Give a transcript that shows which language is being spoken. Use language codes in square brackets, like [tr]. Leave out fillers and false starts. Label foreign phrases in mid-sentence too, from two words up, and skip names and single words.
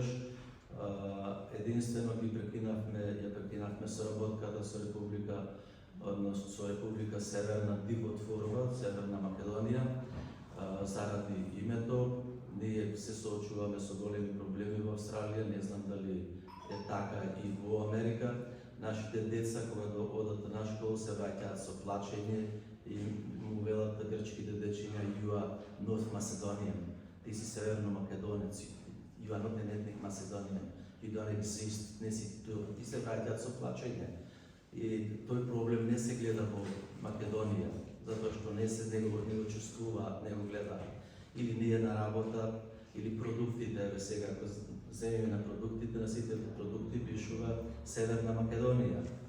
[mk] Единствено ја прекинавме соработката со Република Северна Дивотворова, Северна Македонија, заради името. ние се соочуваме со големи проблеми во Австралија, не знам дали е така и во Америка. Нашите деца, кога одат на школа, се враќаат со плачење и му велат грчките дечиња [en] you are North Macedonian, [mk] ти си северно македонец, [en] you are not an ethnic Macedonian, you don't exist, [mk] не си тук, ти се враќаат со плачење. И тој проблем не се гледа во Македонија, затоа што не го чувствуваат, не го гледаат. Или ние на работа, или продуктите, еве сега, ако земеме на продуктите, на сите продукти пишува Северна Македонија.